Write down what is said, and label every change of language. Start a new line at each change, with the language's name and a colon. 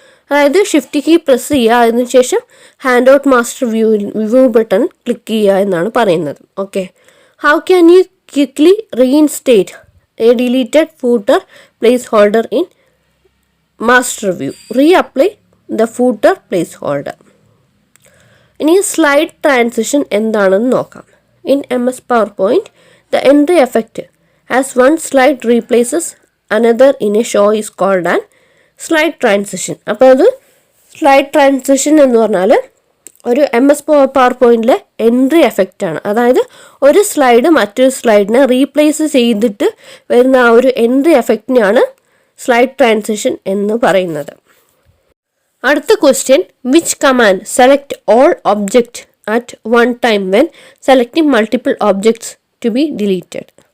Malayalam: അതായത് shift key press ചെയ്യുക, അതിനുശേഷം hand out master view button click ചെയ്യുക എന്നാണ് പറയുന്നത്.
English: Okay, how can you quickly reinstate a deleted footer place holder in master view? Reapply the footer place holder.
Malayalam: ഇനി slide transition എന്താണെന്ന് നോക്കാം.
English: In MS PowerPoint, the entry effect as one slide replaces another in a show is called an slide transition.
Malayalam: അപ്പോൾ അത് slide transition എന്ന് പറഞ്ഞാൽ ഒരു MS power പോയിന്റിലെ entry effect ആണ്. അതായത് ഒരു സ്ലൈഡ് മറ്റൊരു സ്ലൈഡിനെ റീപ്ലേസ് ചെയ്തിട്ട് വരുന്ന ആ ഒരു എൻട്രി എഫക്റ്റിനെയാണ് സ്ലൈഡ് ട്രാൻസിഷൻ എന്ന് പറയുന്നത്. അടുത്ത question,
English: Which command select all object at one time when selecting multiple objects to be deleted.